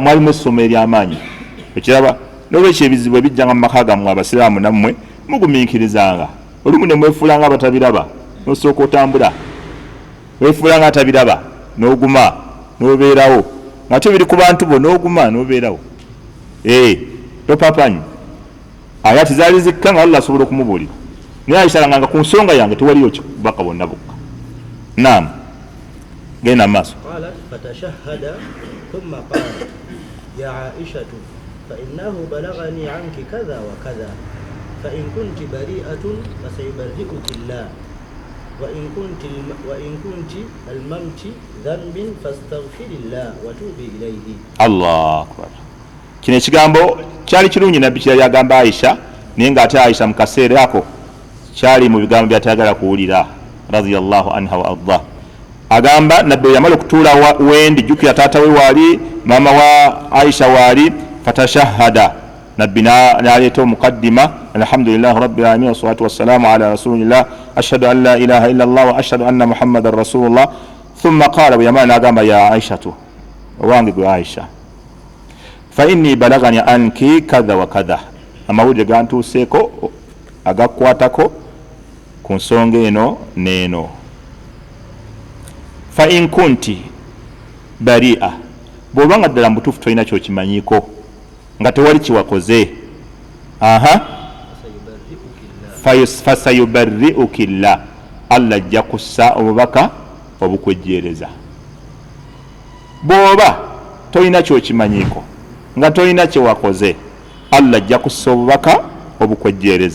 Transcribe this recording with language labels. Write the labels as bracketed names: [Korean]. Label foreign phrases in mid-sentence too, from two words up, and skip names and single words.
[Ganda] mwalimu essomo ery'amaanyi okiraba n'olwekyo ebizibu ebijjanga mu maka gammwe abasiraamu nammwe mugumiikirizanga olumu ne mwefuulanga abatabiraba n'osooka otambula weefuulanga atabiraba n'oguma n'obeerawo ngate biri ku bantu bo n'oguma n'obeerawo topapanyi ayati zaali zikka nga Allah asobola okumubuulira naye Aisha nga ku nsonga yange tewaliyo kibaka bonna bukka naam genda maaso [Arabic] قالت فتشهد ثم قال يا عائشة فإنه بلغني عنك كذا وكذا فإن كنت بريئة فسيبرئك الله وإن كنت الممت ذنب فاستغفر الله وتوبي إليه. الله أكبر. [Ganda] kino ekigambo kyali kirungi nabbi kyali agamba Aisha naye nga ate Aisha mu kaseera ako kyali mu bigambo byatayagala kuwulira [Arabic] رضي الله عنها [Ganda] wa arda agamba nabbi yamala okutuula wendi jjukira taata we waali mama wa Aisha waali fatashahada nabbi n'aleeta omukaddima [Arabic] الحمد لله رب العالمين والصلاة والسلام على رسول الله أشهد أن لا إله إلا الله وأشهد أن محمدا رسول الله ثم قال [Ganda] bwe yamala n'agamba [Arabic] يا عائشة [Ganda] owange gwe Aisha [Arabic] فإني بلغني عنك كذا وكذا [Ganda] amawulire gantuuseeko agakwatako ku nsonga eno n'eno [Arabic] فإن كنت بريئة [Ganda] bw'oba nga ddala mutuufu tolina kyokimanyiko nga tewali kiwakoze [Arabic] فسيبرئك الله الله [Ganda] ajja kussa obubaka obukwejjeereza. bw'oba tolina kyokimanyiko nga tolina kyewakoze allah ajja kussa obubaka obukwejjeereza.